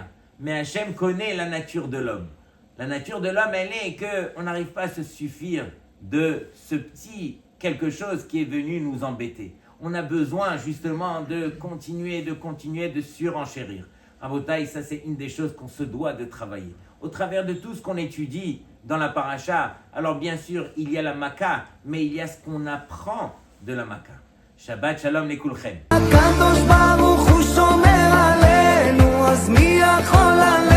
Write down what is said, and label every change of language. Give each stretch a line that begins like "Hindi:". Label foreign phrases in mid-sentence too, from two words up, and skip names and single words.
French: Mais Hachem connaît la nature de l'homme. La nature de l'homme, elle est qu'on n'arrive pas à se suffire de ce petit quelque chose qui est venu nous embêter. On a besoin justement de continuer, de surenchérir. Rabotai, ça c'est une des choses qu'on se doit de travailler. Au travers de tout ce qu'on étudie dans la paracha, alors bien sûr, il y a la Maca, mais il y a ce qu'on apprend de la Maca.
Hebrew: שבת שלום לכולכם. הקדוש ברוך הוא שומר עלינו, אז מי יכול